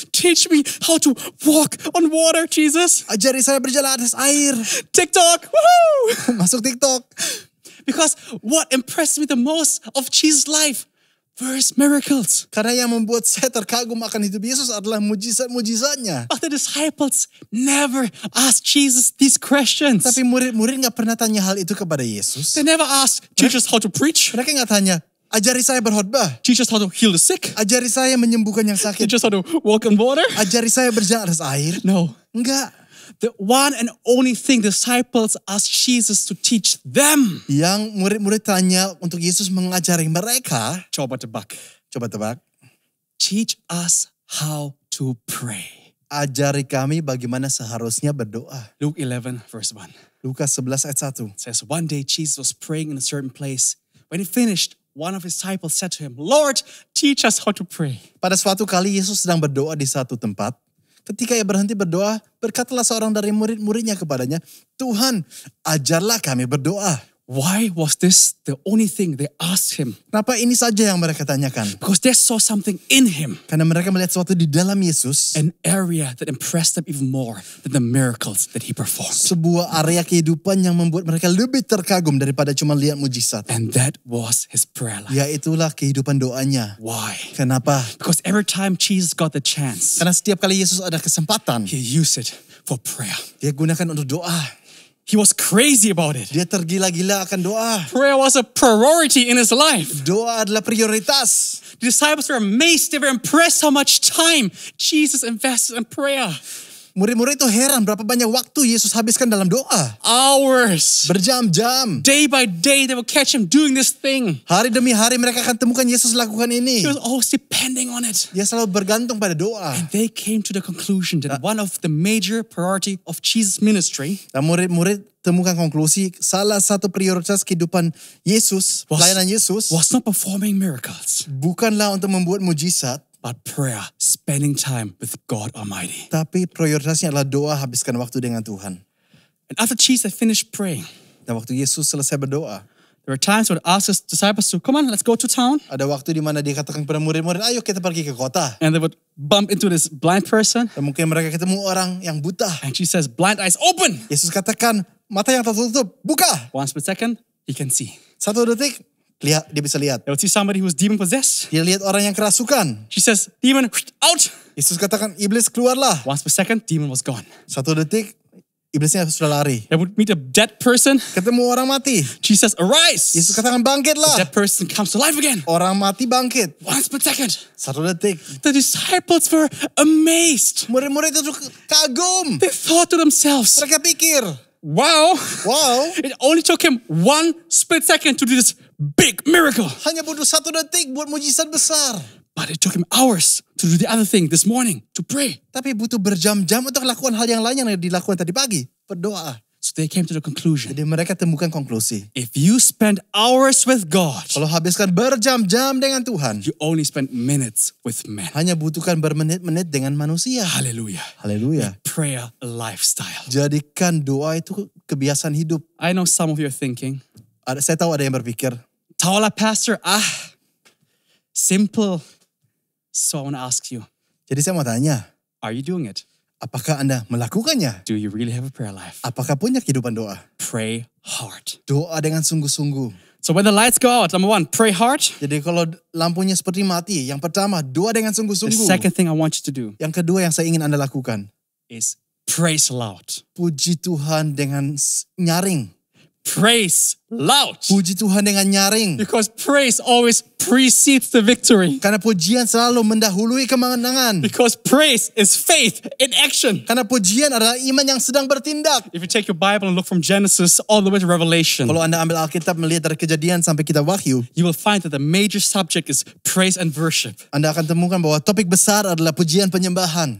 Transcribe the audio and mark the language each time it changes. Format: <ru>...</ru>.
<en>Teach me how to walk on water, Jesus.</en> <id>Ajari saya berjalan atas air. TikTok, woohoo! Masuk TikTok.</id> <en>Because what impressed me the most of Jesus' life were his miracles.</en> <id>Karena yang membuat saya terkagum akan hidup Yesus adalah mujizat-mujizatnya.</id> <en>But the disciples never asked Jesus these questions.</en> <id>Tapi murid-murid gak pernah tanya hal itu kepada Yesus.</id> <en>They never asked, teach us how to preach.</en> <id>Mereka gak tanya, ajari saya berkhotbah.</id> <en>Teach us how to heal the sick.</en> <id>Ajari saya menyembuhkan yang sakit.</id> <en>Teach us how to walk on water.</en> <id>Ajari saya berjalan atas air.</id> <en>No.</en> <id>Enggak.</id> <en>The one and only thing disciples asked Jesus to teach them.</en> <id>Yang murid-murid tanya untuk Yesus mengajari mereka. Coba tebak. Coba tebak.</id> <en>Teach us how to pray.</en> <id>Ajari kami bagaimana seharusnya berdoa.</id> <en>Luke 11 verse 1</en> <id>Lukas 11 ayat 1.</id> <en>says, one day Jesus was praying in a certain place. When he finished, one of his disciples said to him, Lord, teach us how to pray.</en> <id>Pada suatu kali Yesus sedang berdoa di satu tempat. Ketika ia berhenti berdoa, berkatalah seorang dari murid-muridnya kepadanya, Tuhan, ajarlah kami berdoa.</id> <en>Why was this the only thing they asked him?</en> <id>Kenapa ini saja yang mereka tanyakan?</id> <en>Because they saw something in him,</en> <id>Karena mereka melihat sesuatu di dalam Yesus.</id> <en>an area that impressed them even more than the miracles that he performed.</en> <id>Sebuah area kehidupan yang membuat mereka lebih terkagum daripada cuma lihat mujizat.</id> <en>And that was his prayer life.</en> <id>Yaitulah kehidupan doanya.</id> <en>Why?</en> <id>Kenapa?</id> <en>Because every time Jesus got the chance,</en> <id>Karena setiap kali Yesus ada kesempatan,</id> <en>he used it for prayer.</en> <id>dia gunakan untuk doa.</id> <en>He was crazy about it.</en> <id>Dia tergila-gila akan doa.</id> <en>Prayer was a priority in his life.</en> <id>Doa adalah prioritas.</id> <en>The disciples were amazed. They were impressed how much time Jesus invested in prayer.</en> <id>Murid-murid itu heran berapa banyak waktu Yesus habiskan dalam doa.</id> <en>Hours.</en> <id>Berjam-jam.</id> <en>Day by day, they would catch him doing this thing.</en> <id>Hari demi hari mereka akan temukan Yesus lakukan ini.</id> <en>He was always depending on it.</en> <id>Dia selalu bergantung pada doa.</id> <en>And they came to the conclusion that one of the major priority of Jesus' ministry</en> <id>Dan murid-murid temukan konklusi salah satu prioritas kehidupan Yesus, pelayanan Yesus,</id> <en>was not performing miracles,</en> <id>bukanlah untuk membuat mujizat,</id> <en>but prayer, spending time with God Almighty.</en> <id>tapi prioritasnya adalah doa, habiskan waktu dengan Tuhan.</id> <en>And after Jesus had finished praying,</en> <id>Dan waktu Yesus selesai berdoa,</id> <en>there were times when he would ask his disciples to, come on, let's go to town.</en> <id>ada waktu di mana dia katakan kepada murid-murid, ayo kita pergi ke kota.</id> <en>And they would bump into this blind person.</en> <id>Dan mungkin mereka ketemu orang yang buta.</id> <en>And she says, blind eyes open.</en> <id>Yesus katakan, mata yang tertutup, buka.</id> <en>1 split second, he can see.</en> <id>1 detik, lihat, dia bisa lihat.</id> <en>They would see somebody who was demon possessed.</en> <id>Dia lihat orang yang kerasukan.</id> <en>She says, demon, out.</en> <id>Yesus katakan, iblis keluarlah.</id> <en>1 split second, demon was gone.</en> <id>1 detik, iblisnya sudah lari.</id> <en>They would meet a dead person.</en> <id>Ketemu orang mati.</id> <en>She says, arise.</en> <id>Yesus katakan, bangkitlah.</id> <en>That person comes to life again.</en> <id>Orang mati bangkit.</id> <en>1 split second.</en> <id>1 detik.</id> <en>The disciples were amazed.</en> <id>Murid-murid itu kagum.</id> <en>They thought to themselves,</en> <id>Mereka pikir, wow, wow,</id> <en>it only took him 1 split second to do this big miracle.</en> <id>hanya butuh 1 detik buat mujizat besar.</id> <en>But it took him hours to do the other thing this morning, to pray.</en> <id>Tapi butuh berjam-jam untuk lakukan hal yang lain yang dilakukan tadi pagi. Berdoa.</id> <en>So they came to the conclusion,</en> <id>Jadi mereka temukan konklusi.</id> <en>if you spend hours with God,</en> <id>Kalau habiskan berjam-jam dengan Tuhan,</id> <en>you only spend minutes with men.</en> <id>hanya butuhkan bermenit-menit dengan manusia.</id> <en>Hallelujah.</en> <id>Haleluya.</id> <en>Prayer a lifestyle.</en> <id>Jadikan doa itu kebiasaan hidup.</id> <en>I know some of you are thinking,</en> <id>Saya tahu ada yang berpikir,</id> <en>Tawala Pastor, simple. So I want to ask you,</en> <id>jadi saya mau tanya,</id> <en>are you doing it?</en> <id>apakah Anda melakukannya?</id> <en>Do you really have a prayer life?</en> <id>Apakah punya kehidupan doa?</id> <en>Pray hard.</en> <id>Doa dengan sungguh-sungguh.</id> <en>So when the lights go out, number one, pray hard.</en> <id>Jadi kalau lampunya seperti mati, yang pertama, doa dengan</id> <en>The</en> <id>sungguh-sungguh.</id> <en>second thing I want you to do</en> <id>Yang kedua yang saya ingin Anda lakukan,</id> <en>is praise loud.</en> <id>puji Tuhan dengan nyaring.</id> <en>Praise loud.</en> <id>Puji Tuhan dengan nyaring.</id> <en>Because praise always precedes the victory.</en> <id>Karena pujian selalu mendahului kemenangan.</id> <en>Because praise is faith in action.</en> <id>Karena pujian adalah iman yang sedang bertindak.</id> <en>If you take your Bible and look from Genesis all the way to Revelation,</en> <id>Kalau Anda ambil Alkitab melihat dari Kejadian sampai kitab Wahyu,</id> <en>you will find that the major subject is praise and worship.</en> <id>Anda akan temukan bahwa topik besar adalah pujian penyembahan.</id>